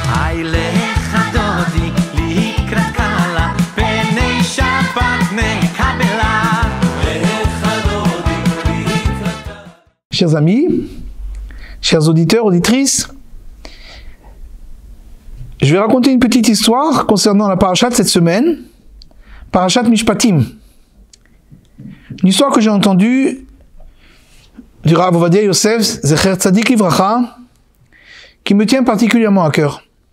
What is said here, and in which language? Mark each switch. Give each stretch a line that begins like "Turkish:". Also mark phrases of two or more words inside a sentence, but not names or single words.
Hebrew: לך דודי לקראת קלה פני שבת נקבלה לך דודי לקראת קלה.
French: Chers amis, chers auditeurs, auditrices, je vais raconter une petite histoire concernant la parasha de cette semaine, parashat Mishpatim. Une histoire que j'ai entendue du Rav Ovadia Yosef,
Hebrew: זכר צדיק לברכה,
French: qui me tient particulièrement à cœur.